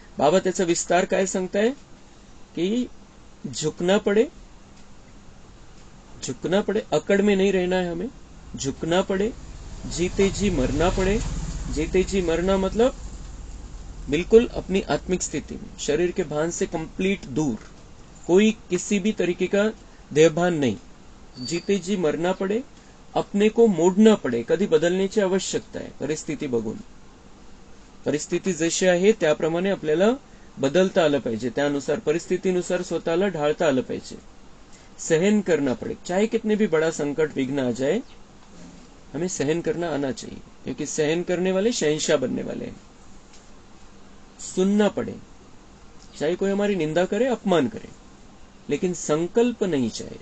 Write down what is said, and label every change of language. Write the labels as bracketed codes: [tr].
[mr] बाबा त्याचा विस्तार काय सांगताय कि [hi] झुकना पड़े, झुकना पड़े, अकड़ में नहीं रहना है हमें, झुकना पड़े, जीते जी मरना पड़े। जीते जी मरना मतलब बिल्कुल अपनी आत्मिक स्थिति में, शरीर के भान से कंप्लीट दूर, कोई किसी भी तरीके का देहभान नहीं। जीते जी मरना पड़े, अपने को मोडना पडे, [mr] कधी बदलण्याची आवश्यकता आहे परिस्थिती बघून। परिस्थिती जशी आहे त्याप्रमाणे आपल्याला बदलता आलं पाहिजे, त्यानुसार परिस्थितीनुसार स्वतःला ढाळता आलं पाहिजे। [hi] सहन करना पड़े, चाहे कितने भी बड़ा संकट विघ्न आ जाए, हमें सहन करना आना चाहिए, क्योंकि सहन करने वाले शहंशाह बनने वाले हैं। सुनना पड़े, चाहे कोई हमारी निंदा करे, अपमान करे, लेकिन संकल्प नहीं चाहिए।